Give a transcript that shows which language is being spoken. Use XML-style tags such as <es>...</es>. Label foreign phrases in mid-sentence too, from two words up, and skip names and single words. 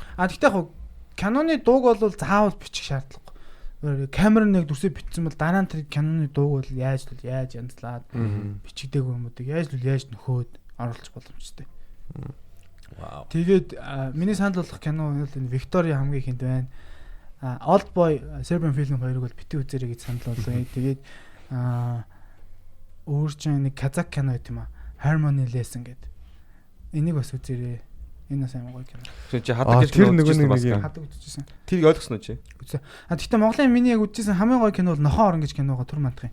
<mn>Гэхдээ яг киноны дууг бол заавал бичих шаардлагагүй. Камер нэг дүрсээ бичсэн бол дараа нь тэр киноны дууг бол яаж янзлаад бичигдээгүй юмудыг яаж нөхөөд оруулах боломжтой. Вау. Тэгээд миний санал болгох кино бол энэ Виктория хамгийн ихэнд байна. Oldboy Serbian film 2-ыг бол бити үзээрэй гэж санал болгоё. Тэгээд өөр чинь нэг казак кино байт юм аа. Harmony Lesson гэдэг. Энийг бас үзээрэй. Энэ бас амар гоё кино. Чи хадаг гэж тэр нэг юм хадаг үзчихсэн. Тэрийг ойлгосноо чи? Үзсэн. Гэхдээ Монголын миний яг үзчихсэн хамгийн гоё кино бол Нохон орон гэж кино байгаа Түр мандахын.</mn>